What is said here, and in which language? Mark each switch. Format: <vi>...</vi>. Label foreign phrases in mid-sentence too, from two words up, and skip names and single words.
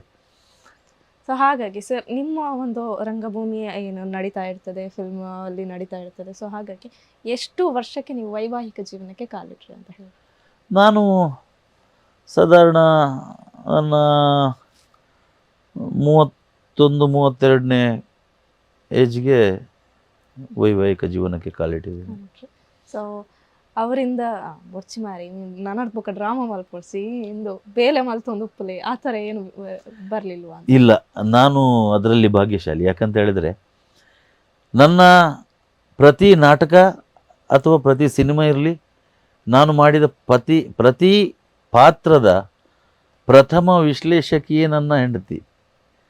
<kn>ಸೊ ಹಾಗಾಗಿ ಸರ್, ನಿಮ್ಮ ಒಂದು ರಂಗಭೂಮಿ ಏನು ನಡೀತಾ ಇರ್ತದೆ, ಫಿಲ್ಮ್ ಅಲ್ಲಿ ನಡೀತಾ ಇರ್ತದೆ, ಸೊ ಹಾಗಾಗಿ ಎಷ್ಟು ವರ್ಷಕ್ಕೆ ನೀವು ವೈವಾಹಿಕ ಜೀವನಕ್ಕೆ ಕಾಲಿಟ್ರಿ ಅಂತ ಹೇಳಿ? ನಾನು ಸಾಧಾರಣ ನನ್ನ 31-32ನೇ ಏಜ್ಗೆ ವೈವಾಹಿಕ ಜೀವನಕ್ಕೆ ಕಾಲಿಟ್ಟಿದ್ದೀನಿ.</kn> <tcy>ಸೊ ಅವರಿಂದ ಬೊಚ್ಚಿ ಮಾರಿ ನನ್ನಡ್ ಪಕ್ಕ ಡ್ರಾಮಾ ಮಲ್ಪೊಡ್ಸಿ ಇಂದು ಬೇಲೆ ಮಲ್ತೊಂದು ಉಪ್ಪುಲೆ</tcy> <kn>ಆ ಥರ ಏನು ಬರಲಿಲ್ವಾ? ಇಲ್ಲ, ನಾನು ಅದರಲ್ಲಿ ಭಾಗ್ಯಶಾಲಿ. ಯಾಕಂತ ಹೇಳಿದರೆ ನನ್ನ ಪ್ರತಿ ನಾಟಕ ಅಥವಾ ಪ್ರತಿ ಸಿನಿಮಾ ಇರಲಿ, ನಾನು ಮಾಡಿದ ಪ್ರತಿ ಪಾತ್ರದ ಪ್ರಥಮ ವಿಶ್ಲೇಷಕಿಯೇ ನನ್ನ ಹೆಂಡತಿ.</kn>